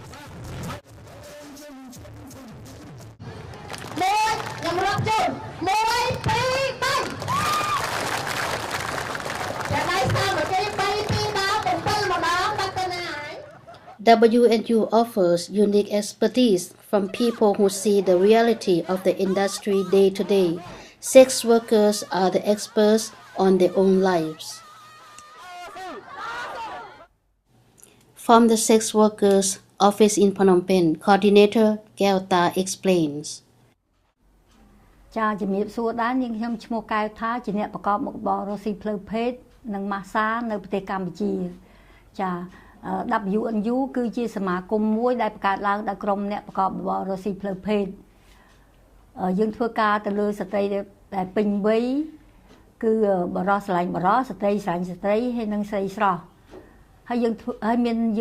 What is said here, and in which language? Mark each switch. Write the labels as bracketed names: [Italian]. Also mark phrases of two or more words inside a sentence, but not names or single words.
[English] WNU offers unique expertise from people who see the reality of the industry day to day. Sex workers are the experts on their own lives. From the sex workers' office in Phnom Penh, Coordinator Kelta explains. [Khmer] ចាជំរាបសួរដែរនាងខ្ញុំឈ្មោះកែវថាជាអ្នកប្រកបមុខរបររកស៊ីផ្លូវភេទនិងម៉ាស្សានៅប្រទេសកម្ពុជាចា WNU គឺជាសមាគមមួយដែលបង្កើតឡើងដោយក្រុមអ្នក ប្រកបរបររកស៊ីផ្លូវភេទយើងធ្វើការទៅលើស្ត្រីដែលពេញវ័យគឺបរិសុទ្ធស្រឡាញ់បរិសុទ្ធស្ត្រីស្រឡាញ់ស្ត្រីហើយនិងស្រីស្រស់ហើយយើង